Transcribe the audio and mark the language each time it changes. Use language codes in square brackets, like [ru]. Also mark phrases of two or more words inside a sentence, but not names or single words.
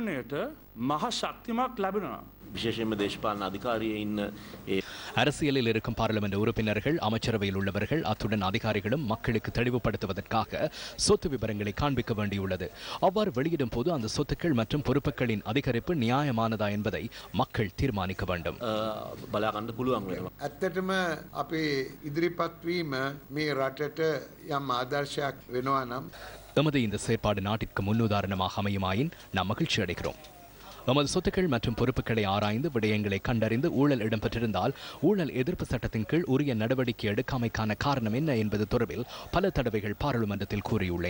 [ta] அரசியலில் இருக்கும் பாராளுமன்ற உறுப்பினர்கள், அமைச்சரவையில் உள்ளவர்கள், அத்துடன் அதிகாரிகளும் மக்களுக்கு தெளிவுபடுத்துவதற்காக சொத்து விவரங்களை காண்பிக்க வேண்டியுள்ளது. அவ்வாறு வெளியிடும் போது அந்த சொத்துக்கள் மற்றும் பொறுப்புகளின் அதிகரிப்பு நியாயமானதா என்பதை மக்கள் தீர்மானிக்க வேண்டும். [si] ඇත්තටම අපේ ඉදිරිපත් වීම මේ රටට යම් ආදර්ශයක් වෙනවා නම් [ta] எமது இந்த செயற்பாடு நாட்டிற்கு முன்னுதாரணமாக அமையுமாயின் நாம் மகிழ்ச்சி அடைகிறோம். நமது சொத்துக்கள் மற்றும் பொறுப்புகளை ஆராய்ந்து விடயங்களை கண்டறிந்து ஊழல் இடம்பெற்றிருந்தால் ஊழல் எதிர்ப்பு சட்டத்தின் கீழ் உரிய நடவடிக்கை எடுக்காமைக்கான காரணம் என்ன என்பது தொடர்பில் பல தடவைகள் பாராளுமன்றத்தில் கூறியுள்ளேன்.